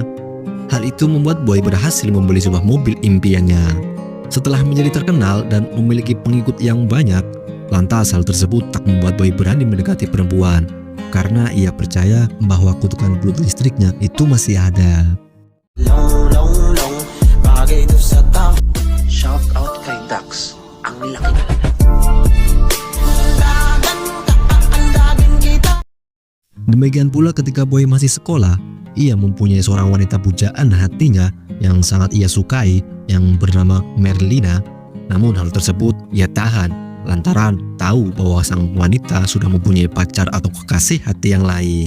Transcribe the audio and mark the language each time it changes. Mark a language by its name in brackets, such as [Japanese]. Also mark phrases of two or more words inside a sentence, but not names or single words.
[Indonesian] Hal itu membuat Boy berhasil membeli sebuah mobil impiannya. Setelah menjadi terkenal dan memiliki pengikut yang banyak, lantas hal tersebut tak membuat Boy berani mendekati perempuan. karena ia percaya bahwa kutukan belut listriknya itu masih ada. [English] Shout out [Filipino] kay Dax. Ang laki talaga. [Indonesian] Demikian pula ketika Boy masih sekolah, ia mempunyai seorang wanita pujaan hatinya yang sangat ia sukai yang bernama Merlina. Namun hal tersebut ia tahan lantaran tahu bahwa sang wanita sudah mempunyai pacar atau kekasih hati yang lain.